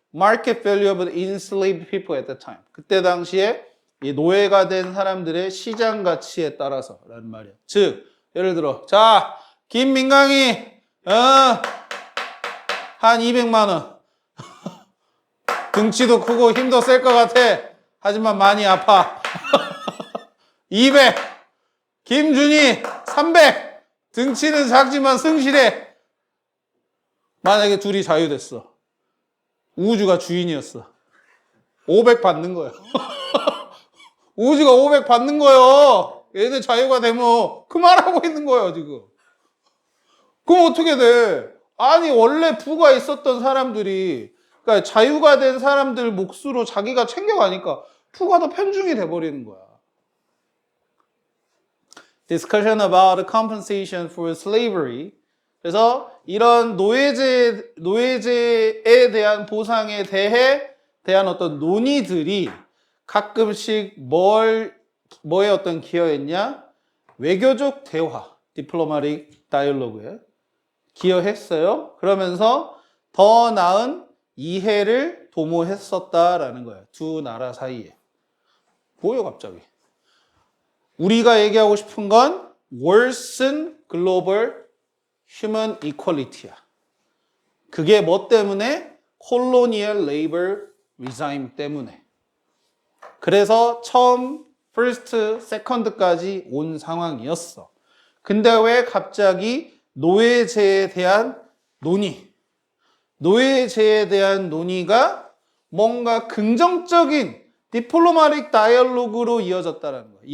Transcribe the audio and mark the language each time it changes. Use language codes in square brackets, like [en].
[en] Market value of the enslaved people at that time. [ko] 그때 당시에 이 노예가 된 사람들의 시장 가치에 따라서 라는 말이야. 즉, 예를 들어, 자, 김민강이, 한 200만 원. 등치도 크고 힘도 셀 것 같아. 하지만 많이 아파. 200. 김준이 300. 등치는 작지만 성실해. 만약에 둘이 자유됐어. 우주가 주인이었어. 500 받는 거야. 우주가 500 받는 거예요. 얘네 자유가 되면 그만하고 있는 거예요, 지금. 그럼 어떻게 돼? 아니, 원래 부가 있었던 사람들이, 그러니까 자유가 된 사람들 몫으로 자기가 챙겨가니까 부가 더 편중이 돼버리는 거야. [en] Discussion about compensation for slavery. [ko] 그래서 이런 노예제에 대한 보상에 대한 어떤 논의들이 가끔씩 뭐에 어떤 기여했냐? 외교적 대화, [en] diplomatic dialogue [ko] 에 기여했어요. 그러면서 더 나은 이해를 도모했었다라는 거예요. 두 나라 사이에. 뭐예요, 갑자기? 우리가 얘기하고 싶은 건 [en] worsen global human equality [ko] 야. 그게 뭐 때문에? [en] colonial labor regime [ko] 때문에. 그래서 처음 first, second까지 온 상황이었어. 근데 왜 갑자기 노예제에 대한 노예제에 대한 논의가 뭔가 긍정적인 디플로마틱 다이얼로그로 이어졌다는 거예요.